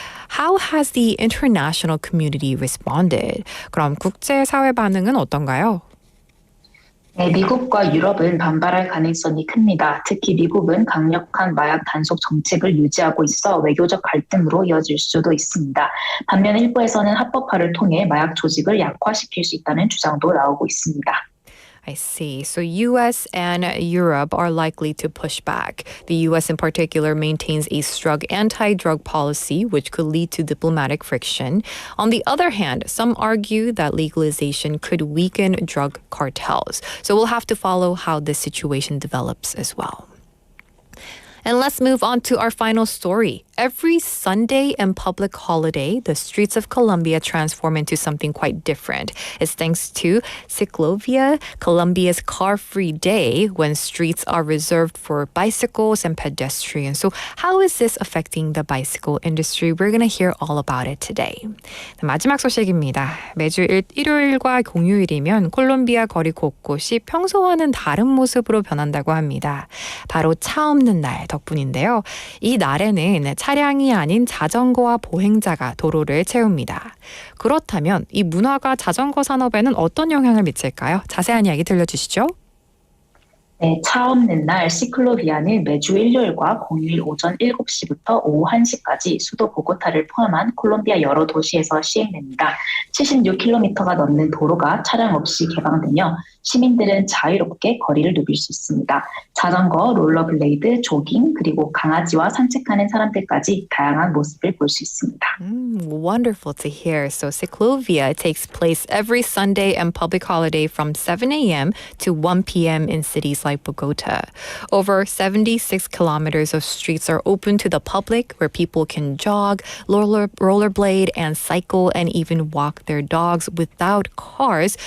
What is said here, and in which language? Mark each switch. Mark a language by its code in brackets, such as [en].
[en] How has the international community responded? [ko] 그럼 국제사회 반응은 어떤가요? 네, 미국과 유럽은 반발할 가능성이 큽니다. 특히 미국은 강력한 마약 단속 정책을 유지하고 있어 외교적 갈등으로 이어질 수도 있습니다. 반면 일부에서는 합법화를 통해 마약 조직을 약화시킬 수 있다는 주장도 나오고 있습니다. [en] I see. So US and Europe are likely to push back. The US in particular maintains a strong anti-drug policy, which could lead to diplomatic friction. On the other hand, some argue that legalization could weaken drug cartels. So we'll have to follow how this situation develops as well. And let's move on to our final story. Every Sunday and public holiday, the streets of Colombia transform into something quite different. It's thanks to Ciclovia, Colombia's car-free day, when streets are reserved for bicycles and pedestrians. So how is this affecting the bicycle industry? We're going to hear all about it today. [ko] 마지막 소식입니다. 매주 일요일과 공휴일이면 콜롬비아 거리 곳곳이 평소와는 다른 모습으로 변한다고 합니다. 바로 차 없는 날, 덕분인데요. 이 날에는 차량이 아닌 자전거와 보행자가 도로를 채웁니다. 그렇다면 이 문화가 자전거 산업에는 어떤 영향을 미칠까요? 자세한 이야기 들려주시죠. 네, 차 없는 날 시클로비아는 매주 일요일과 공휴일 오전 7시부터 오후 1시까지 수도 보고타를 포함한 콜롬비아 여러 도시에서 시행됩니다. 76km가 넘는 도로가 차량 없이 개방되며 시민들은 자유롭게 거리를 누빌 수 있습니다. 자전거, 롤러블레이드, 조깅, 그리고 강아지와 산책하는 사람들까지 다양한 모습을 볼 수 있습니다. [en] Wonderful to hear. So Ciclovia takes place every Sunday and public holiday from 7 a.m. to 1 p.m. in cities like Bogota. Over 76 kilometers of streets are open to the public where people can jog, rollerblade, and cycle, and even walk their dogs without cars.